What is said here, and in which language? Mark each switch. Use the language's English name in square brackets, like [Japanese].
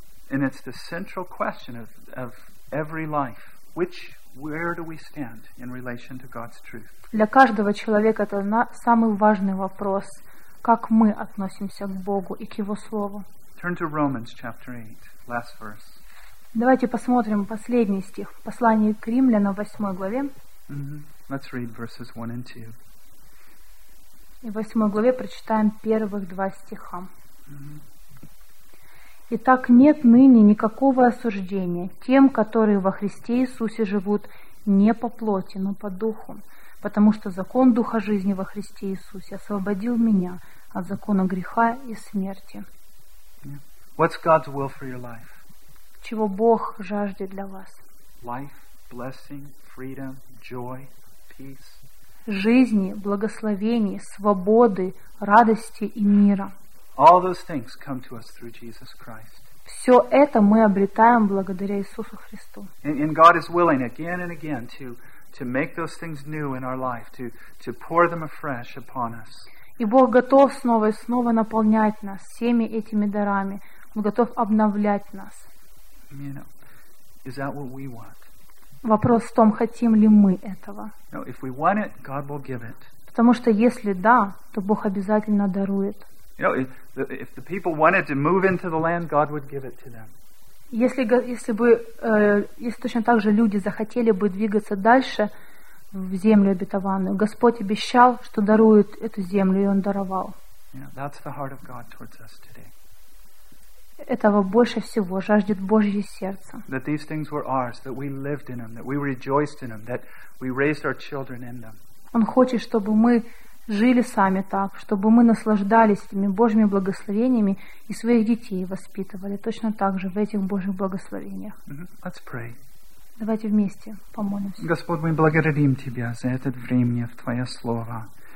[English] And it's the central question of every life. Where do we stand in relation to God's truth? [Russian] Для каждого человека это самый важный вопрос, как мы относимся к Богу и к Его Слову. [English] Turn to Romans chapter 8, last verse. [Russian] Давайте посмотрим последний стих в послании к Римлянам в 8 главе. [English] Let's read verses 1 and 2. [Russian] И в 8 главе прочитаем первых два стиха. Итак, нет ныне никакого осуждения тем, которые во Христе Иисусе живут не по плоти, но по духу, потому что закон духа жизни во Христе Иисусе освободил меня от закона греха и смерти. [English] What's God's will for your life? [Russian] Чего Бог жаждет для вас? [English] Life, blessing, freedom, joy, peace. [Russian] Жизни, благословений, свободы, радости и мира. [English] All those things come to us through Jesus Christ. [Russian] Все это мы обретаем благодаря Иисусу Христу. [English] And God is willing again and again to make those things new in our life, to pour them afresh upon us. [Russian] И Бог готов снова и снова наполнять нас всеми этими дарами. Он готов обновлять нас. [English] You know, is that what we want? [Russian] Вопрос в том, хотим ли мы этого. [English] No, if we want it, God will give it. [Russian] Потому что если да, то Бог обязательно дарует. [English] You know, if the people wanted to move into the land, God would give it to them. [Russian] Если точно так же люди захотели бы двигаться дальше в землю обетованную, Господь обещал, что дарует эту землю, и Он даровал. [English] Yeah, that's the heart of God towards us today. [Russian] Этого больше всего жаждет Божье сердце. [English] That these things were ours, that we lived in them, that we rejoiced in them, that we raised our children in them. [Russian] Он хочет, чтобы мы жили сами так, чтобы мы наслаждались этими Божьими благословениями и своих детей воспитывали точно так же в этих Божьих благословениях. [English] Let's pray. [Russian] Давайте вместе помолимся. Господь, мы благодарим Тебя за это время в Твое Слово.